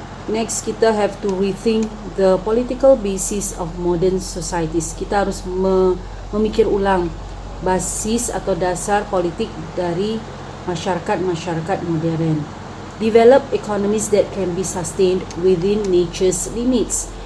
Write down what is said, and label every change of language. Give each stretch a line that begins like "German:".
English: Next, kita have to rethink the political basis of modern societies.
Indonesian: Kita harus memikir ulang basis atau dasar politik dari masyarakat modern.
English: Develop economies that can be sustained within nature's limits.